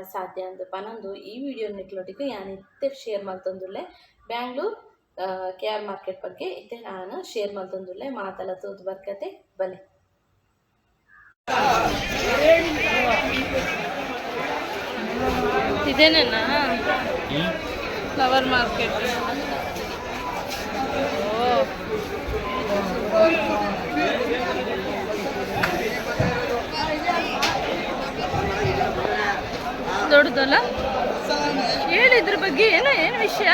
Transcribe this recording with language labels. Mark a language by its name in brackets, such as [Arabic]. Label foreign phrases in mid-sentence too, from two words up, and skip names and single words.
[Tulu] ಸಾಧ್ಯ ಅಂದ್ ಪನೊಂದು ಈ ವಿಡಿಯೋ ನಿಕ್ಲೊಟ್ಟಿಗೆ ಯಾನ್ ಇತ್ತೆ ಶೇರ್ ಮಲ್ತೊಂದುಲ್ಲೆ ಬ್ಯಾಂಗ್ಳೂರ್ KR ಮಾರ್ಕೆಟ್ ಬಗ್ಗೆ ಇತ್ತೆ ನಾನು ಶೇರ್ ಮಲ್ತೊಂದುಲ್ಲೆ ಮಾತಲ ತೂದು ಬರ್ಕತೆ ಬಲೆ [Kannada] ಇದೇನೇನಾ [English] flower market [Kannada] ದೊಡ್ಡದಲ್ಲ ಹೇಳಿ ಇದ್ರ ಬಗ್ಗೆ ಏನು ವಿಷಯ